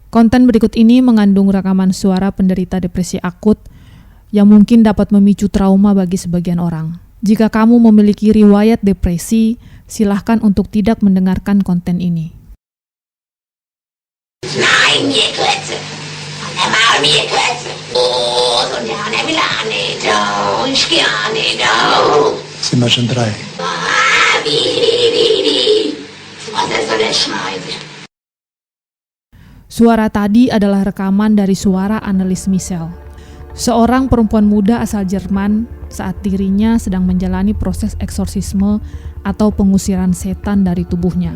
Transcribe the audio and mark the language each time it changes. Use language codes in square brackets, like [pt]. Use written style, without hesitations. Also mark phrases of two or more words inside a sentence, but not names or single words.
[id] Konten berikut ini mengandung rekaman suara penderita depresi akut yang mungkin dapat memicu trauma bagi sebagian orang. Jika kamu memiliki riwayat depresi, silahkan untuk tidak mendengarkan konten ini. [de] Sind wir schon 3? [id] Suara tadi adalah rekaman dari suara Annelies Michel, seorang perempuan muda asal Jerman saat dirinya sedang menjalani proses eksorsisme atau pengusiran setan dari tubuhnya.